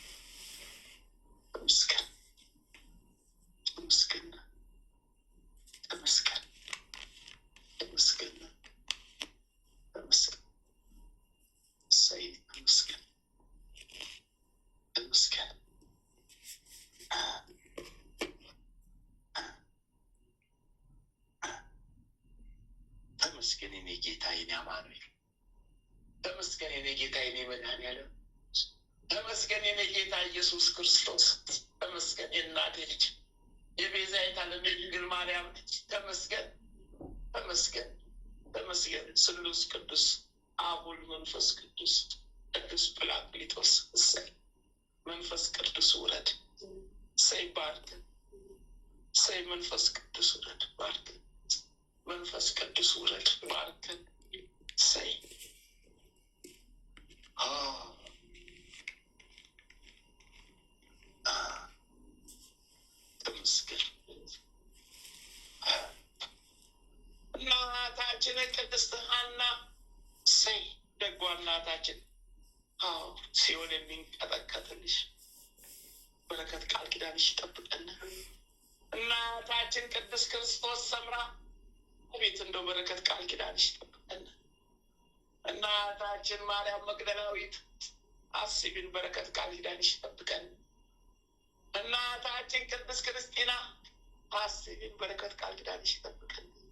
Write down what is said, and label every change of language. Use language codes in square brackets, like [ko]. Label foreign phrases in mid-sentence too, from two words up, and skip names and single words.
[am] ተመስገን ተመስገን ተመስገን ተመስገን ተመስገን። እሰይ ተመስገን ተመስገን። ተመስገን የኔ ጌታ የኔ አማኑኤል፣ ተመስገን የኔ ጌታ የኔ መድኃኒዓለም፣ ተመስገን የኔ ጌታ ኢየሱስ ክርስቶስ፣ ተመስገን የእናቴ ልጅ የቤዛዊተ ዓለም የድንግል ማርያም ልጅ ተመስገን ተመስገን ተመስገን። ስሉስ ቅዱስ አብ ወልድ መንፈስ ቅዱስ ቅዱስ ጰራቅሊጦስ እሰይ መንፈስ ቅዱስ ውረድ። እሰይ ባርክን። እሰይ መንፈስ ቅዱስ ውረድ ባርክን። መንፈስ ቅዱስ ውረድ ባርክን። እሰይ ተመስገን። እናታችን ቅድስት ሐና እሰይ ደጓ እናታችን ሲኦል የሚንቀጠቀጥልሽ በረከት ቃል ኪዳንሽ ይጠብቀን። እናታችን ቅድስት ክርስቶስ ሰምራ አቤት እንደው በረከት ቃል ኪዳንሽ ይጠብቀን። እናታችን ማርያም መግደላዊት አስቢን፣ በረከት ቃል ኪዳንሽ ይጠብቀን። እናታችን ቅድስት ክርስቲና አስቢን፣ በረከት ቃል ኪዳንሽ ይጠብቀን።